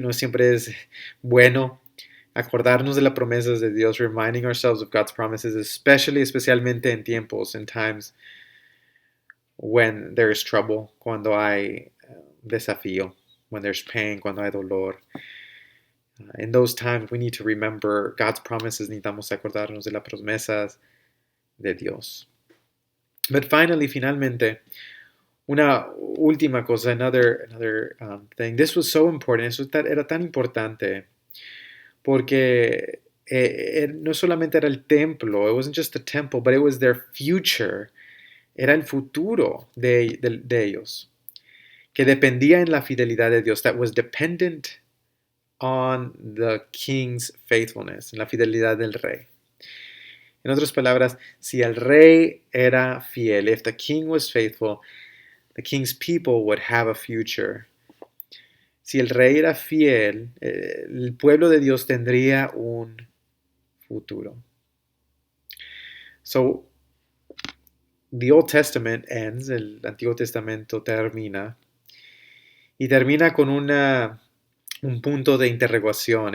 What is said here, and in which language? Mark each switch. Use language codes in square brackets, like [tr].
[es] No siempre es bueno acordarnos de las promesas de Dios, reminding ourselves of God's promises, especialmente en tiempos, in times when there is trouble, cuando hay desafío, when there's pain, cuando hay dolor. [en] In those times, we need to remember God's promises. [es] Necesitamos acordarnos de las promesas de Dios. [en] But finalmente, una última cosa, another thing. This was so important. [es] Eso era tan importante porque no solamente era el templo. [en] It wasn't just the temple, but it was their future. [es] Era el futuro de ellos, que dependía en la fidelidad de Dios. [en] That was dependent on the king's faithfulness, en la fidelidad del rey. En otras palabras, si el rey era fiel, if the king was faithful, the king's people would have a future. [es] Si el rey era fiel, el pueblo de Dios tendría un futuro. So, the Old Testament ends, el Antiguo Testamento termina, y termina con un punto de interrogación.